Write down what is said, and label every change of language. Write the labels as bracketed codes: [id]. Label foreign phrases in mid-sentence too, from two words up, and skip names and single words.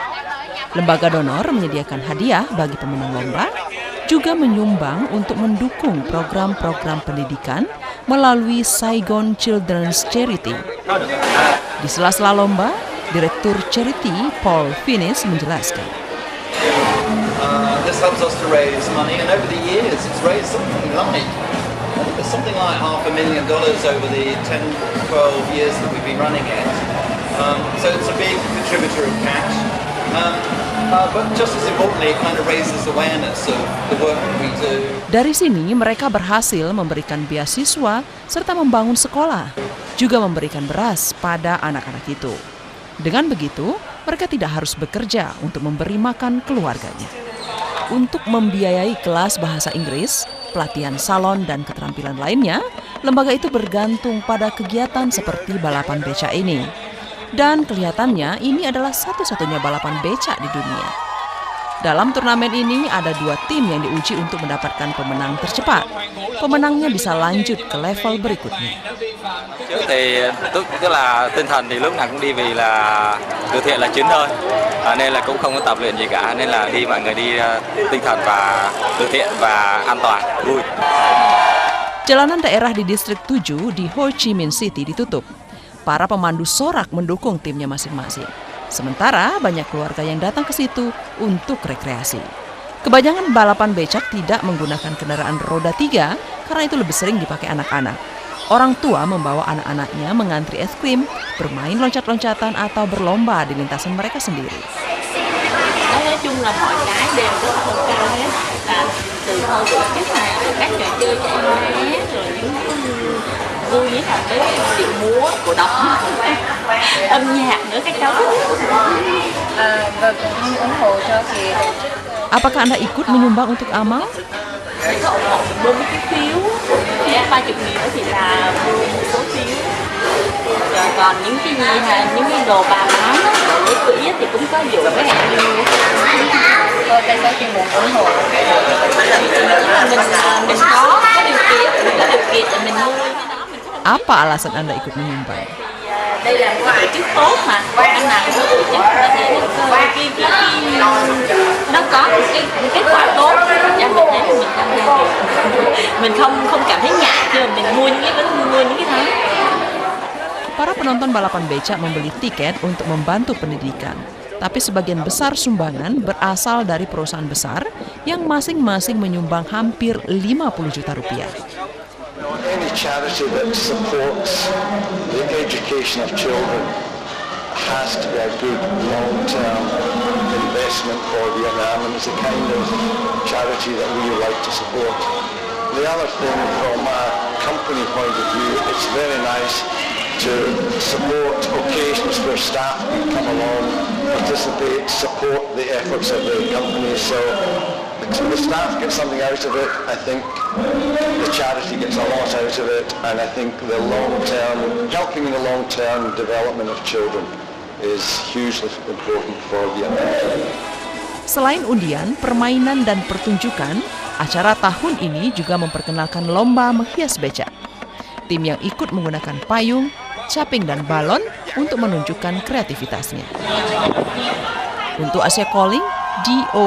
[id] Lembaga donor menyediakan hadiah bagi pemenang lomba, juga menyumbang untuk mendukung program-program pendidikan melalui Saigon Children's Charity. Di sela-sela lomba, Direktur Charity Paul Finis menjelaskan. [en] This helps us to raise money, and over the years it's raised something like $500,000 over the 10-12 years that we've been running it. So it's a big contributor of cash. But just as importantly, it kind of raises awareness of the work that we do. [id] Dari sini mereka berhasil memberikan beasiswa serta membangun sekolah, juga memberikan beras pada anak-anak itu. Dengan begitu, mereka tidak harus bekerja untuk memberi makan keluarganya. Untuk membiayai kelas bahasa Inggris, pelatihan salon, dan keterampilan lainnya, lembaga itu bergantung pada kegiatan seperti balapan beca ini. Dan kelihatannya ini adalah satu-satunya balapan beca di dunia. Dalam turnamen ini ada 2 tim yang diuji untuk mendapatkan pemenang tercepat. Pemenangnya bisa lanjut ke level berikutnya. [vi] Trước thì tức là tinh thần thì lúc nào cũng đi vì là từ thiện là chính thôi, nên là cũng không có tập luyện gì cả, nên là đi mọi người đi tinh thần và từ thiện và an toàn, vui. [id] Jalanan daerah di distrik 7 di Ho Chi Minh City ditutup. Para pemandu sorak mendukung timnya masing-masing. Sementara banyak keluarga yang datang ke situ untuk rekreasi. Kebanyakan balapan becak tidak menggunakan kendaraan roda 3 karena itu lebih sering dipakai anak-anak. Orang tua membawa anak-anaknya mengantri es krim, bermain loncat-loncatan atau berlomba di lintasan mereka sendiri. [vi] Nói chung là mọi cái đều rất là cao hết, là từ khâu tổ chức này, các trò chơi cho em bé, rồi những vui với cả cái điệu múa, cổ động, âm nhạc nữa các cháu. Và cũng ủng hộ cho thì. [id] Apakah Anda ikut menyumbang untuk amal? [vi] Phải có ủng hộ mua mấy cái phiếu, giá 30.000 thì là mua một số phiếu. Rồi còn những cái gì là những cái đồ bà bán đó, đồ lấy quỹ thì cũng có vụ với hẹn mua. Tại sao chị muốn ủng hộ? Mình có điều kiện thì mình mua cái đó. [id] Apa alasan Anda ikut menyumbang? [vi] Đây là một tổ chức tốt mà, anh nào cũng có tổ chức và thấy nó có một cái kết quả tốt, cho mình thấy mình cảm thấy mình không cảm thấy ngại khi mà mình mua những cái đó. [id] Para penonton balapan becak membeli tiket untuk membantu pendidikan, tapi sebagian besar sumbangan berasal dari perusahaan besar yang masing-masing menyumbang hampir 50 juta rupiah. [en] Any charity that supports the education of children has to be a good long-term investment for Vietnam, and it's the kind of charity that we would like to support. The other thing from a company point of view, it's very nice to support occasions where staff can come along, participate, support the efforts of the company. So the staff get something out of it. I think the charity gets a lot out of it, and I think the long-term, helping in the long-term development of children is hugely important for Vietnam. [id] Selain undian, permainan, dan pertunjukan, acara tahun ini juga memperkenalkan lomba menghias becak. Tim yang ikut menggunakan payung, caping, dan balon untuk menunjukkan kreativitasnya. Untuk Asia Calling, D.O.